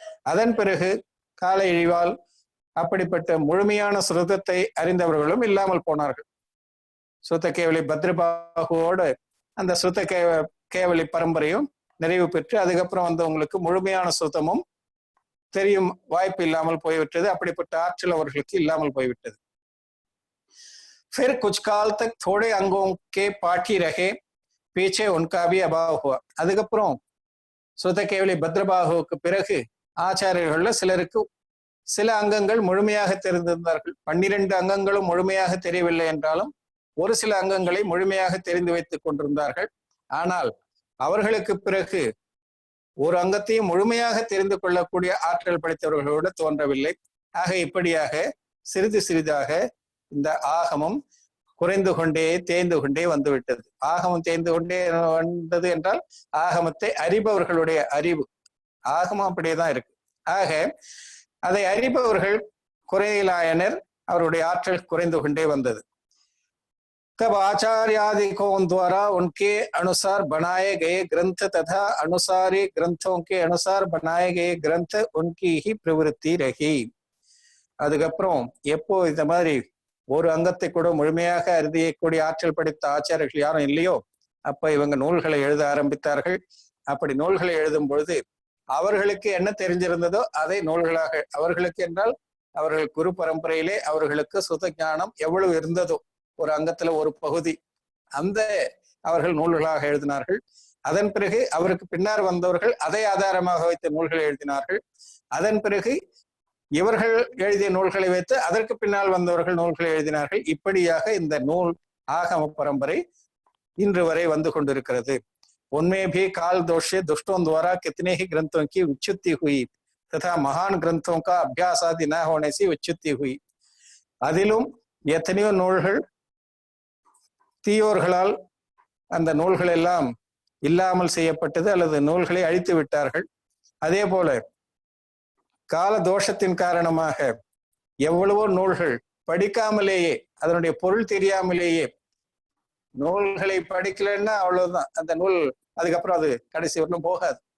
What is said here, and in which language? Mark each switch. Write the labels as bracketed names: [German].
[Tamil] அதன் பிறகு கால இழிவால் அப்படிப்பட்ட முழுமையான ஸ்ருதத்தை அறிந்தவர்களும் இல்லாமல் போனார்கள். ஸ்ருத கேவலி பத்ரபாகுவோடு அந்த ஸ்ருத கேவலி பரம்பரையும் நிறைவு பெற்று அதுக்கப்புறம் வந்தவங்களுக்கு முழுமையான ஸ்ருதமும் தெரியும் வாய்ப்பு இல்லாமல் போய்விட்டது. அப்படிப்பட்ட ஆற்றல் அவர்களுக்கு இல்லாமல் போய்விட்டது. [Hindi] फिर कुछ काल तक थोड़े अंगों के पाठी रहे, पीछे उनका भी अभाव हुआ. [Tamil] அதுக்கப்புறம் ஸ்ருத கேவலி பத்ரபாகுவுக்கு பிறகு ஆச்சாரியர்கள்ல சிலருக்கு சில அங்கங்கள் முழுமையாக தெரிந்திருந்தார்கள். 12 அங்கங்களும் முழுமையாக தெரியவில்லை என்றாலும் ஒரு சில அங்கங்களை முழுமையாக தெரிந்து வைத்துக் கொண்டிருந்தார்கள். ஆனால் அவர்களுக்கு பிறகு ஒரு அங்கத்தையும் முழுமையாக தெரிந்து கொள்ளக்கூடிய ஆற்றல் படைத்தவர்களோடு தோன்றவில்லை. ஆக இப்படியாக சிறிது சிறிதாக இந்த ஆகமம் குறைந்து கொண்டே தேய்ந்து கொண்டே வந்துவிட்டது. ஆகமம் தேய்ந்து கொண்டே வந்தது என்றால் ஆகமத்தை அறிபவர்களுடைய அறிவு, ஆகமம் அப்படியேதான் இருக்கு. ஆக அதை அறிபவர்கள் குறையிலாயனர், அவருடைய ஆற்றல் குறைந்து கொண்டே வந்தது. [Hindi] तब आचार्यादिकों द्वारा उनके अनुसार बनाए गए ग्रंथ तथा अनुसारी ग्रंथों के अनुसार बनाए गए ग्रंथ उनकी ही प्रवृत्ति रही. [Tamil] அதுக்கப்புறம் எப்போ இந்த மாதிரி ஒரு அங்கத்தை கூட முழுமையாக அறியக்கூடிய ஆற்றல் படைத்த ஆச்சாரியர்கள் யாரும் இல்லையோ, அப்ப இவங்க நூல்களை எழுத ஆரம்பித்தார்கள். அப்படி நூல்களை எழுதும் பொழுது அவர்களுக்கு என்ன தெரிஞ்சிருந்ததோ அதை நூல்களாக, அவர்களுக்கு என்றால் அவர்கள் குரு பரம்பரையிலே அவர்களுக்கு சுத ஞானம் எவ்வளவு இருந்ததோ ஒரு அங்கத்துல ஒரு பகுதி, அந்த அவர்கள் நூல்களாக எழுதினார்கள். அதன் பிறகு அவருக்கு பின்னர் வந்தவர்கள் அதை ஆதாரமாக வைத்த நூல்களை எழுதினார்கள். அதன் பிறகு இவர்கள் எழுதிய நூல்களை வைத்து அதற்கு பின்னால் வந்தவர்கள் நூல்களை எழுதினார்கள். இப்படியாக இந்த நூல் ஆகம பரம்பரை இன்று வரை வந்து கொண்டிருக்கிறது. [Hindi] उनमें भी काल दोष से दुष्टों द्वारा कितने ही ग्रंथों की उच्चुति हुई तथा महान ग्रंथों का अभ्यास आदि न होने से उच्चुति हुई. [Tamil] அதிலும் எத்தனையோ நூல்கள் தீயோர்களால் அந்த நூல்கள் எல்லாம் இல்லாமல் செய்யப்பட்டது அல்லது நூல்களை அழித்து விட்டார்கள். அதே போல கால தோஷத்தின் காரணமாக எவ்வளவோ நூல்கள் படிக்காமலேயே, அதனுடைய பொருள் தெரியாமலேயே, நூல்களை படிக்கலன்னா அவ்வளவுதான், அந்த நூல் அதுக்கப்புறம் அது கடைசி வரலும் போகாது.